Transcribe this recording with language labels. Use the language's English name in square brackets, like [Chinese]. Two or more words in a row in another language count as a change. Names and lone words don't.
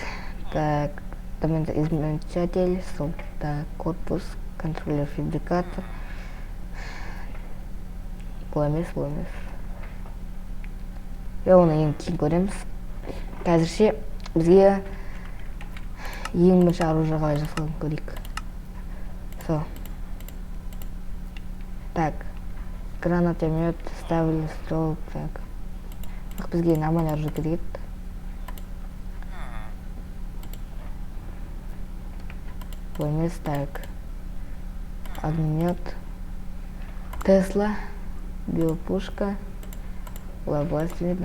[Russian] Так, измельчатель, так, корпус, контроллер, фабрикатор. [Kazakh] Бұл емес. Оны ең кейін көреміз. Қазірше бізге ең бірінші оружие қалай жасалғанын көрейік. [Russian] Со. Так. Гранатомет, ставили стол. Так. [Kazakh] Бізге [Russian] нормальный оружие [Kazakh] керек. Бұл емес. Так. [Russian] Огнемет. Тесла. [Kazakh] Биопушка. Олар былай істеледі.